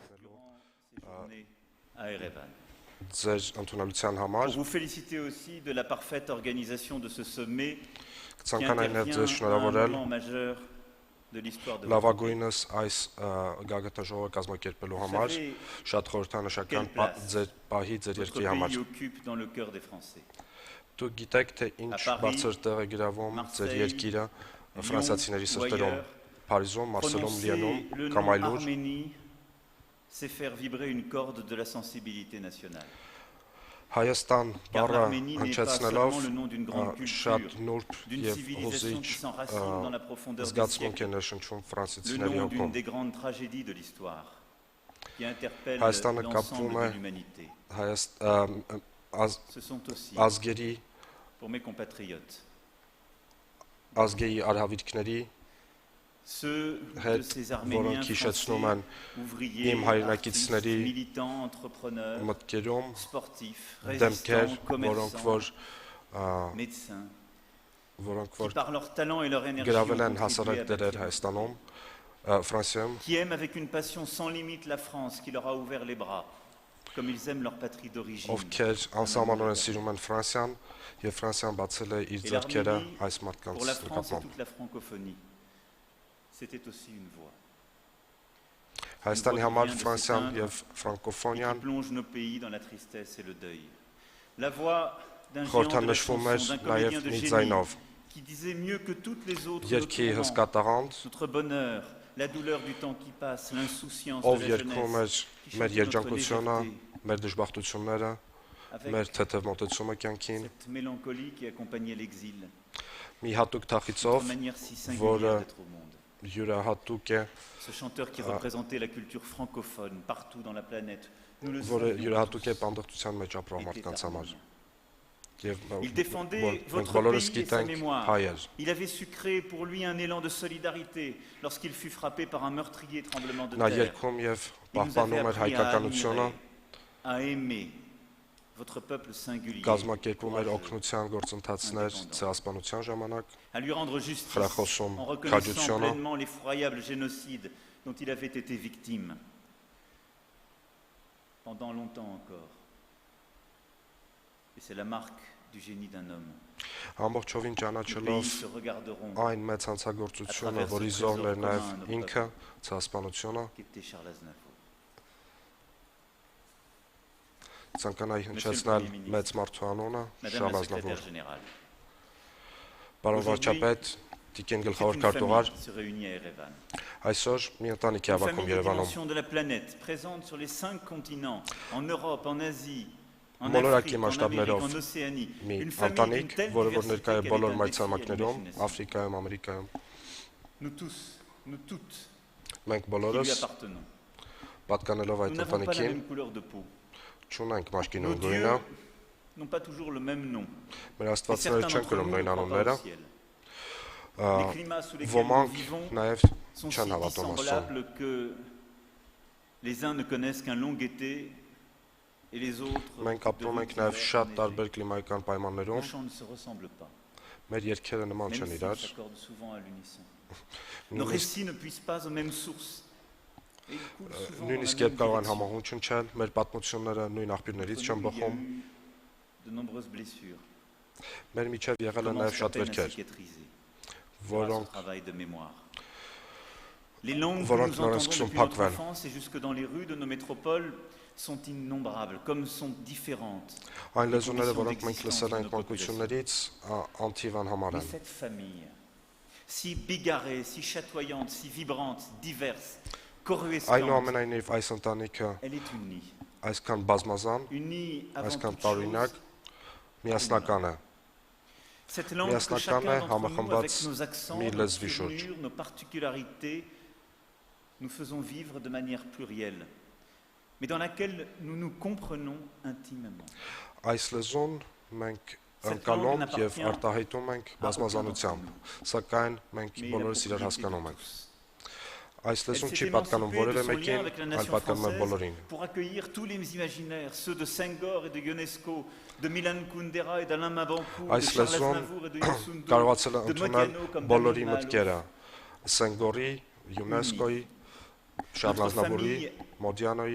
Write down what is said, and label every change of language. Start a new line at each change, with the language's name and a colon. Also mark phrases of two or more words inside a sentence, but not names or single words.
Armenian: Ձեր ընդունելության համար
French: Pour vous féliciter aussi de la parfaite organisation de ce sommet qui
Armenian: ցանկանային
French: intervient
Armenian: ձեզ
French: à un
Armenian: շնորհավորել
French: moment majeur de l'histoire de votre pays.
Armenian: լավագույնս այս գագաթնաժողովը կազմակերպելու համար, շատ խորհրդանշական ձեր պահի ձեր
French: Votre
Armenian: երկրի համար։
French: pays occupe dans le cœur des Français.
Armenian: Դուք գիտեք, թե ինչ բարձր տեղ է գրավում ձեր երկիրը ֆրանսիացիների սրտերում, Փարիզում, Մարսելում, Լիոնում
French: Prononcer le
Armenian: կամ
French: nom
Armenian: այլուր,
French: Arménie, c'est faire vibrer une corde de la sensibilité nationale.
Armenian: Հայաստան
French: Car
Armenian: բառը
French: l'Arménie n'est pas
Armenian: հնչեցնելով
French: seulement le nom d'une grande
Armenian: շատ
French: culture,
Armenian: նուրբ
French: d'une
Armenian: եւ
French: civilisation
Armenian: հուզիչ
French: qui s'enracine dans la profondeur des
Armenian: զգացմունք է
French: siècles,
Armenian: ներշնչում
French: le
Armenian: ֆրանսիացիների
French: nom d'une
Armenian: հոգում։
French: des grandes tragédies de l'histoire qui interpelle
Armenian: Հայաստանը կապվում
French: l'ensemble
Armenian: է
French: de l'humanité. Ce sont aussi,
Armenian: ազգերի
French: pour mes compatriotes,
Armenian: ազգերի արհավիրքների
French: ceux de
Armenian: հետ,
French: ces Arméniens
Armenian: որոնք հիշեցնում
French: français,
Armenian: են
French: ouvriers,
Armenian: իմ
French: artistes,
Armenian: հայրենակիցների
French: militants, entrepreneurs,
Armenian: մտքերում
French: sportifs,
Armenian: դեմքեր,
French: résistants,
Armenian: որոնք
French: commerçants,
Armenian: որ
French: médecins,
Armenian: որոնք
French: qui
Armenian: որ
French: par leur talent et leur énergie
Armenian: գրավել
French: ont
Armenian: են
French: contribué
Armenian: հասարակ
French: à
Armenian: դերեր
French: bâtir
Armenian: Հայաստանում, Ֆրանսիայում,
French: qui aiment avec une passion sans limite la France, qui leur a ouvert les bras, comme ils aiment leur patrie d'origine.
Armenian: ովքեր անսահմանորեն սիրում են Ֆրանսիան եւ Ֆրանսիան բացել է իր
French: Et
Armenian: ձեռքերը
French: l'Arménie,
Armenian: այս
French: pour
Armenian: մարդկանց
French: la France et
Armenian: նկատմամբ։
French: toute la francophonie, c'était aussi une voie
Armenian: Հայաստանի համար Ֆրանսիան եւ
French: et qui
Armenian: ֆրանկոֆոնիան
French: plonge nos pays dans la tristesse et le deuil. La voix d'un géant de la
Armenian: խորհրդանշվում էր
French: chanson, d'un
Armenian: նաեւ
French: comédien de
Armenian: մի
French: génie,
Armenian: ձայնով։
French: qui disait mieux que toutes les autres
Armenian: Երկի
French: notre
Armenian: հսկա
French: moment,
Armenian: տաղանդ,
French: notre bonheur, la douleur du temps qui passe, l'insouciance
Armenian: ով
French: de la
Armenian: երկում
French: jeunesse,
Armenian: էր
French: qui
Armenian: մեր
French: chantait notre
Armenian: երջանկությունը,
French: légèreté,
Armenian: մեր դժբախտությունները,
French: avec
Armenian: մեր թեթև մոտեցումը կյանքին,
French: cette mélancolie qui accompagnait l'exil,
Armenian: մի հատուկ
French: notre
Armenian: թախիցով,
French: manière si
Armenian: որը
French: singulière d'être au monde.
Armenian: յուրահատուկ է,
French: Ce chanteur qui représentait la culture francophone partout dans la planète. Nous le
Armenian: որը
French: savions
Armenian: յուրահատուկ է
French: tous.
Armenian: պանդխտության մեջ ապրող մարդկանց համար։ Եվ
French: Il défendait
Armenian: մենք
French: votre
Armenian: բոլորս
French: pays et sa
Armenian: գիտենք
French: mémoire.
Armenian: հայեր։
French: Il avait su créer pour lui un élan de solidarité lorsqu'il fut frappé par un meurtrier tremblement de
Armenian: Նա
French: terre.
Armenian: երգում եւ
French: Il nous avait
Armenian: պահպանում էր
French: appris à
Armenian: հայկականությունը,
French: admirer, à aimer votre peuple singulier,
Armenian: կազմակերպում էր
French: courageux,
Armenian: օգնության գործընթացներ ցեղասպանության ժամանակ,
French: à lui rendre justice
Armenian: Խրախոսում
French: en reconnaissant
Armenian: քաջությունը,
French: pleinement l'effroyable génocide dont il avait été victime. Pendant longtemps encore. Et c'est la marque du génie d'un homme.
Armenian: ամբողջովին
French: Les
Armenian: ճանաչելով
French: pays se regarderont
Armenian: այն մեծ հանցագործությունը, որի զոհն էր նաեւ ինքը, ցեղասպանությունը,
French: qu'était Charles Aznavour.
Armenian: ցանկանայի հնչեցնել մեծ մարդու անունը
French: Madame
Armenian: Շարլ
French: la
Armenian: Ազնավուր։
French: secrétaire générale,
Armenian: Պարոն վարչապետ, Տիկին գլխավոր
French: une
Armenian: քարտուղար,
French: famille se réunit à Erevan.
Armenian: այսօր մի ընտանիք է
French: Une
Armenian: հավաքում
French: famille des
Armenian: Երևանում։
French: dimensions de la planète, présente sur les 5 continents, en Europe, en Asie, en
Armenian: Բոլորակի
French: Afrique, en Amérique,
Armenian: մասշտաբներով
French: en Océanie.
Armenian: մի
French: Une famille
Armenian: ընտանիք,
French: d'une telle
Armenian: որը որ
French: diversité
Armenian: ներկա է
French: qu'elle
Armenian: բոլոր
French: est un défi à
Armenian: մայրցամաքներում,
French: l'imagination.
Armenian: Աֆրիկայում, Ամերիկայում։
French: Nous tous, nous toutes,
Armenian: Մենք
French: qui
Armenian: բոլորս
French: lui appartenons.
Armenian: պատկանելով
French: Nous
Armenian: այդ
French: n'avons pas la
Armenian: ընտանիքին
French: même couleur de peau.
Armenian: չունենք մաշկի
French: Nos
Armenian: նույն
French: dieux
Armenian: գույնը,
French: n'ont pas toujours le même nom.
Armenian: մեր
French: Et
Armenian: աստվածները
French: certains
Armenian: չեն
French: d'entre
Armenian: կրում
French: nous
Armenian: նույն
French: ne croient pas
Armenian: անունները,
French: au ciel. Les climats sous lesquels nous
Armenian: ոմանք
French: vivons
Armenian: նաև
French: sont si
Armenian: չեն հավատում Աստծուն։
French: dissemblables que les uns ne connaissent qu'un long été et les autres
Armenian: Մենք
French: de
Armenian: ապրում ենք
French: rudes
Armenian: նաև
French: hivers
Armenian: շատ
French: enneigés.
Armenian: տարբեր կլիմայական
French: Nos
Armenian: պայմաններում,
French: chants ne se ressemblent pas,
Armenian: մեր երգերը նման
French: même
Armenian: չեն
French: s'ils
Armenian: իրար,
French: s'accordent souvent à l'unisson. Nos
Armenian: նույնիսկ
French: récits ne puissent pas aux mêmes sources. Et ils coulent souvent dans la
Armenian: նույնիսկ
French: même
Armenian: երբ կարող են
French: direction.
Armenian: համահունչ հնչել, մեր պատմությունները նույն աղբյուրներից
French: Entre
Armenian: չեն
French: nous, il y a
Armenian: բխում,
French: eu de nombreuses blessures.
Armenian: մեր միջև եղել են
French: Commence
Armenian: նաև
French: à
Armenian: շատ
French: peine à
Armenian: վերքեր,
French: cicatriser grâce au
Armenian: որոնք
French: travail de mémoire. Les langues que
Armenian: Որոնք
French: nous
Armenian: նորից
French: entendons
Armenian: սկսում
French: depuis notre
Armenian: փակվել։
French: enfance et jusque dans les rues de nos métropoles sont innombrables, comme sont différentes.
Armenian: այն լեզուները, որոնք մենք լսել ենք մանկություններից, անթիվ անհամար
French: Mais
Armenian: են։
French: cette famille, si bigarrée, si chatoyante, si vibrante, diverse, coruscante,
Armenian: Այնուամենայնիվ այս ընտանիքը
French: elle est unie.
Armenian: այսքան բազմազան,
French: Unie avant
Armenian: այսքան
French: toute
Armenian: տարօրինակ,
French: chose.
Armenian: միասնական է։
French: Cette langue que
Armenian: Միասնական
French: chacun
Armenian: է,
French: d'entre nous,
Armenian: համախմբված
French: avec nos accents,
Armenian: մի
French: nos
Armenian: լեզվի շուրջ։
French: tournures, nos particularités, nous faisons vivre de manière plurielle, mais dans laquelle nous nous comprenons intimement.
Armenian: Այս լեզուն մենք
French: Cette
Armenian: ընկալում
French: langue
Armenian: եւ
French: n'appartient
Armenian: արտահայտում ենք
French: à
Armenian: բազմազանությամբ, սակայն մենք
French: Mais la
Armenian: բոլորս իրար
French: propriété
Armenian: հասկանում
French: de
Armenian: ենք։
French: tous.
Armenian: Այս
French: Elle
Armenian: լեզուն
French: s'est
Armenian: չի պատկանում
French: émancipée
Armenian: որևէ
French: de son lien
Armenian: մեկին,
French: avec la
Armenian: այլ
French: nation
Armenian: պատկանում է
French: française
Armenian: բոլորին։
French: pour accueillir tous les imaginaires, ceux de Senghor et de Ionesco, de Milan Kundera et d'Alain Mabankou, de
Armenian: Այս
French: Charles
Armenian: լեզուն
French: Aznavour et de Youssou
Armenian: կարողացել է
French: de
Armenian: ընդունել
French: Modiano comme
Armenian: բոլորի
French: Daniel
Armenian: մտքերը, Սենգորի, ՅՈՒՆԵՍԿՕ-ի, Շարլ
French: Notre
Armenian: Ազնավուրի,
French: famille
Armenian: Մոդիանոյի,